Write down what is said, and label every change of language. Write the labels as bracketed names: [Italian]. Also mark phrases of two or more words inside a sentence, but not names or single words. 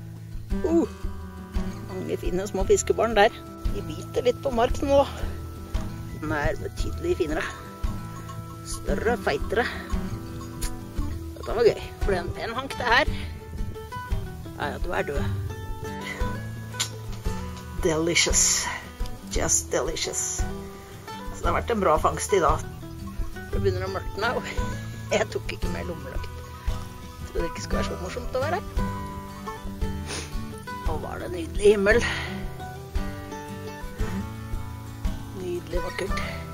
[Norwegian] Mange fine små fiskebarn der. De biter litt på mark nå. Den er betydelig finere. Større, feitere. Dette var gøy, for det er en pen hank det her. Ja, du er død. [English] Delicious. Just delicious. [Norwegian] Så det har vært en bra fangst i dag. Det begynner å mørkne, og jeg tok ikke mer lommeløkt. Jeg trodde det ikke skulle være så morsomt å være her. Nå var det nydelig himmel. Nydelig vakkert.